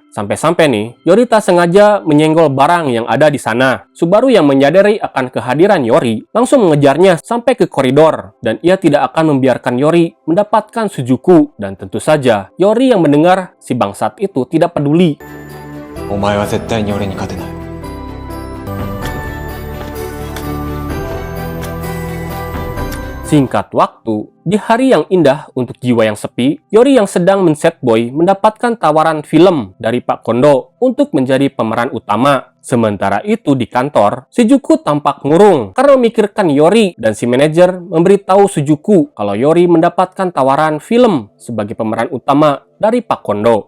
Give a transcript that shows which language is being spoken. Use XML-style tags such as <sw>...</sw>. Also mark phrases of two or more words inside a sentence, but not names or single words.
<id>Sampai-sampai nih, Yori tak sengaja menyenggol barang yang ada di sana. Subaru yang menyadari akan kehadiran Yori langsung mengejarnya sampai ke koridor, dan ia tidak akan membiarkan Yori mendapatkan Suzuku. Dan tentu saja, Yori yang mendengar si bangsat itu tidak peduli.</id> <ja>お前は絶対に俺に勝てない。</ja> <id>Singkat waktu, di hari yang indah untuk jiwa yang sepi, Yori yang sedang men-sad boy mendapatkan tawaran film dari Pak Kondo untuk menjadi pemeran utama. Sementara itu di kantor, Shizuku tampak murung karena memikirkan Yori dan si manajer memberitahu Suzuku kalau Yori mendapatkan tawaran film sebagai pemeran utama dari Pak Kondo.</id>